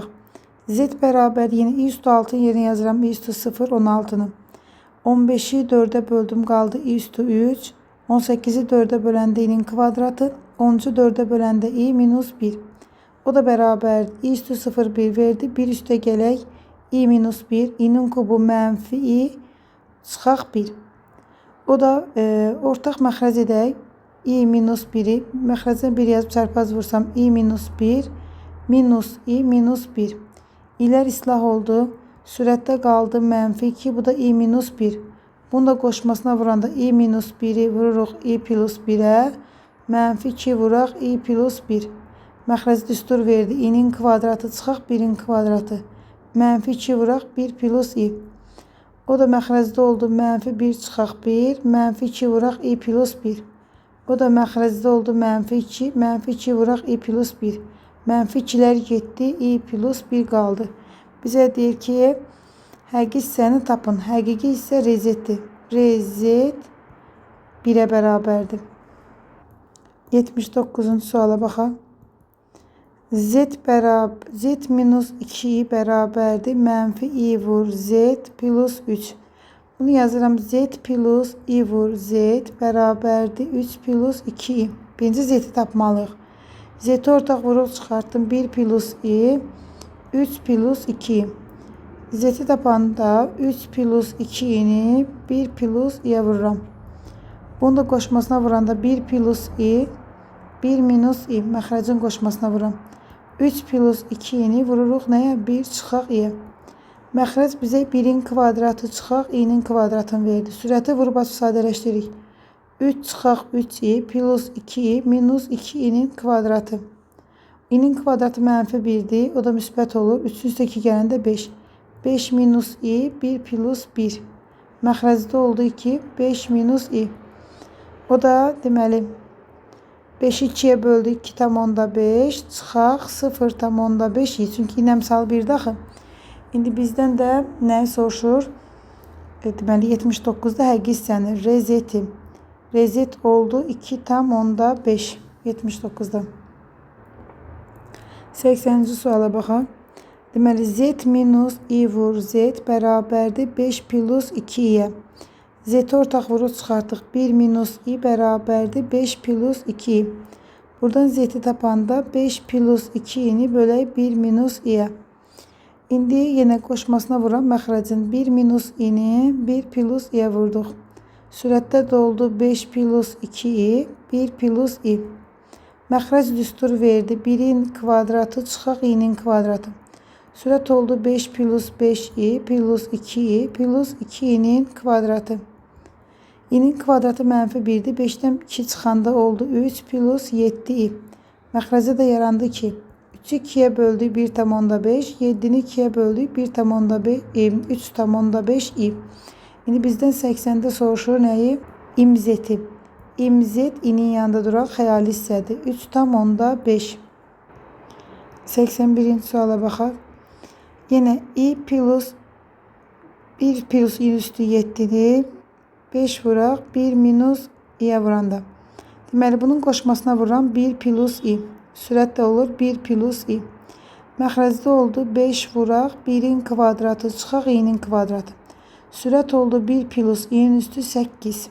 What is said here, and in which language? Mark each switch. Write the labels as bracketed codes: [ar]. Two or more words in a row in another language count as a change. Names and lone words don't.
[az] Z bərabər yenə i üstü 6'ın yerinə yazıram. I üstü 0, 16'nı. 15'i 4'ə böldüm qaldı i üstü 3. 18'i 4'ə böləndə i'nin kvadratı. 13'ü 4'ə böləndə i minus 1. O da bərabər i üstü 0, 1 verdi. 1 üstə gələk i minus 1. i'nin kubu -i çıxaq 1. O da ortaq məxrəc edək. i minus 1'i məxrəcdən 1 yazıb çarpaz vursam i minus 1 minus i minus 1. İlər islah oldu. Sürətdə qaldı -2. Bu da i minus 1. Bunu da qoşmasına vuranda i minus 1'i vururuq i plus 1'ə. -2 vuraq i plus 1. Məxrəc düstur verdi. i'nin kvadratı çıxaq 1'in kvadratı. -2 vuraq 1 plus i. O da məxrəcdə oldu -1 çıxaq 1. -2 vuraq i plus 1. O da məxrəcdə oldu -2. -2 vuraq i plus 1. -2'lər getdi. i plus 1 qaldı. Bizə deyir ki, həqiqi hissəni tapın. Həqiqi hissə rezetdir. Rezet 1'ə bərabərdir. 79-cu suala baxaq. Z minus 2i bərabərdir. -i vur z plus 3. Bunu yazıram. Z plus i vur z bərabərdir. 3 plus 2i. Birinci z'yi tapmalıyıq. Z'yi ortaq vurub çıxartdım. 1 plus i. 3 plus 2i. Z'yi tapanda 3 plus 2i'ni 1 plus i'yə vururam. Bunu da qoşmasına vuranda 1 plus i. 1 minus i. Məxrəcin qoşmasına vururam. 3 plus 2'ni vururuq nəyə? 1 çıxaq i'yə. Məxrəc bizə 1'in kvadratı çıxaq i'nin kvadratını verdi. Sürəti vurub sadələşdiririk. 3 çıxaq 3i plus 2i minus 2i'nin kvadratı. i'nin kvadratı -1'dir. O da müsbət olur. 3'ün üstə 2 gələndə 5. 5 minus i 1 plus 1. Məxrəcdə oldu 2. 5 minus i. O da deməli 5'i 2'yə böldü. 2,5 çıxaq 0,5 i. Çünki i əmsal 1'dir axı. İndi bizdən də nəyi soruşur? Deməli 79'da həqiqi hissəni rezeti. Rezet oldu 2,5 79'da. 80-ci suala baxaq. Deməli z minus i vur z bərabərdir 5 plus 2'yə. Z'yi ortaq vurub çıxartdıq. 1 minus i bərabərdir 5 plus 2i. Buradan z'yi tapanda 5 plus 2'ni bölək 1 minus i'yə. İndi yenə qoşmasına vuram məxrəcin. 1 minus i'ni 1 plus i'yə vurduq. Sürətdə doldu 5 plus 2i 1 plus i. Məxrəc düstur verdi. 1'in kvadratı çıxaq i'nin kvadratı. Sürət oldu 5 plus 5i plus 2i plus 2i'nin kvadratı. İ'nin kvadratı mənfi 1'dir. 5'dən 2 çıxanda oldu 3 plus 7i. Məxrəcdə də yarandı ki 3'ü 2'ye böldük 1/5. 7'ni 2'ye böldük 1/5. 3/5i. İndi bizdən 80'də soruşur nəyi? İmzeti. İmzet i'nin yanında duran xəyali hissədir. 3/5. 81-ci suala baxaq. Yenə i plus 1 plus i üstü 7'dir. 5 vuraq 1 minus i'yə vuranda. Deməli bunun qoşmasına vururam 1 plus i. Sürət də olur 1 plus i. Məxrəcdə oldu 5 vuraq 1'in kvadratı çıxaq i'nin kvadratı. Sürət oldu 1 plus i'nin üstü 8.